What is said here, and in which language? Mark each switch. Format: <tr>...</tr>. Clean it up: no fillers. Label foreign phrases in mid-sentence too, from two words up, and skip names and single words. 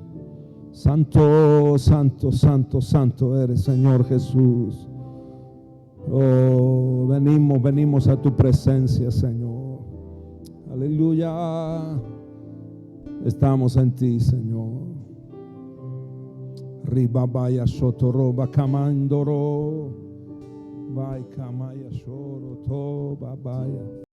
<es>Santo, santo, santo, santo eres, Señor Jesús. Oh, venimos a tu presencia, Señor. Aleluya. Estamos en ti, Señor. Ribabaya sotoroba kamandoro. Vai kamaya shoro to babaya.</es>